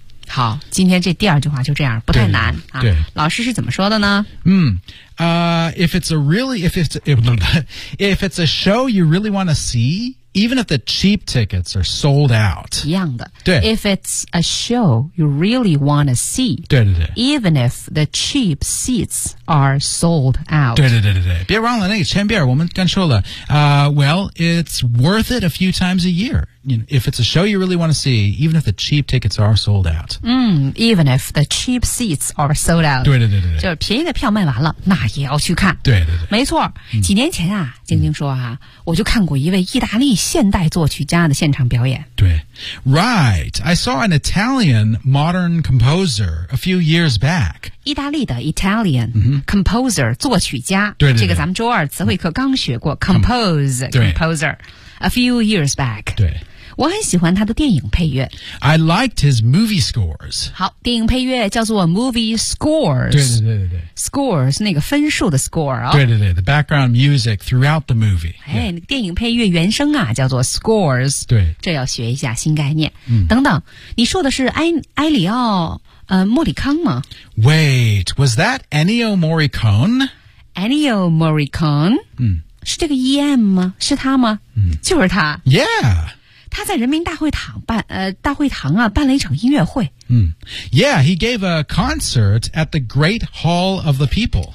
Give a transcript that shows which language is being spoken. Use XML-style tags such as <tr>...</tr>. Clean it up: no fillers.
<zh>好，今天这第二句话就这样，不太难。对，老师是怎么说的呢？</zh> <en>If it's a really, if it's a show you really want to see, even if the cheap tickets are sold out.</en> <zh>一样的。对。</zh> <en>If it's a show you really want to see.</en> <zh>对对对。</zh> <en>Even if the cheap seats are sold out.</en> <zh>对对对对对。别忘了那个前边我们刚说了</zh> <en>well, it's worth it a few times a year. You know, if it's a show you really want to see, even if the cheap tickets are sold out. Even if the cheap seats are sold out.</en> <zh>对对对对。就是便宜的票卖完了那也要去看。对对对。没错。几年前啊静静说啊我就看过一位意大利现代作曲家的现场表演。</zh> <en>对。Right, I saw an Italian modern composer a few years back.</en> <zh>意大利的</zh> <en>Italian composer,</en> <zh>作曲家。对, 对, 对。这个咱们周二词汇课刚学过</zh> <en>composer, a few years back.</en> <zh>对。我很喜欢他的电影配乐。</zh> <en>I liked his movie scores.</en> <zh>好，电影配乐叫做</zh> <en>movie scores.</en> <zh>对对对对对。 Scores, 那个分数的 score 啊、哦。</zh> <en>对对对 ,the background music throughout the movie.</en> <zh>哎、电影配乐原声啊叫做 scores. 对。这要学一下新概念。嗯、等等你说的是埃里奥莫里康吗</zh> <en>?Wait, was that Ennio Morricone? Ennio Morricone?</en> <zh>是这个 EM 吗是他吗、就是他。</zh> <en>Yeah!</en> <zh>他在人民大会堂办大会堂啊办了一场音乐会。</zh> <en>Yeah, he gave a concert at the Great Hall of the People.</en>